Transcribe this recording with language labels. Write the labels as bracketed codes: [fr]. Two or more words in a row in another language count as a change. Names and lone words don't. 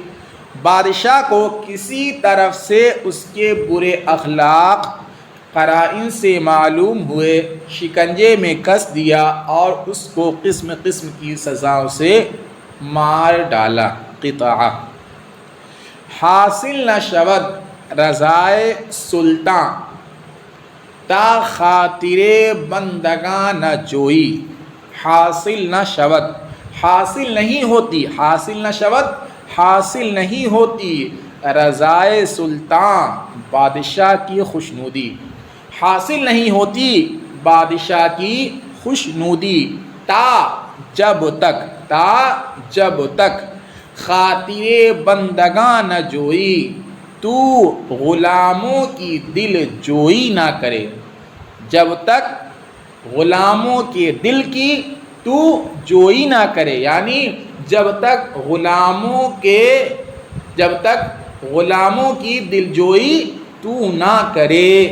[ur] بادشاہ کو کسی طرف سے اس کے برے اخلاق قرائن سے معلوم ہوئے، شکنجے میں کس دیا اور اس کو قسم قسم کی سزاؤں سے مار ڈالا۔ [fa] قطعہ، حاصل نہ شود رضائے سلطان، تا خاطر بندگاں نہ جوئی، حاصل نہ شود، [ur] حاصل نہیں ہوتی، [fa] حاصل نہ شود [ur] حاصل نہیں ہوتی، [fa] رضائے سلطان [ur] بادشاہ کی خوشنودی، حاصل نہیں ہوتی بادشاہ کی خوشنودی، تا جب تک، تا جب تک، [fa] خاطر بندگاں نہ جوئی، [ur] تو غلاموں کی دل جوئی نہ کرے، جب تک غلاموں کے دل کی تو جوئی نہ کرے، یعنی جب تک غلاموں کی دل جوئی تو نہ کرے۔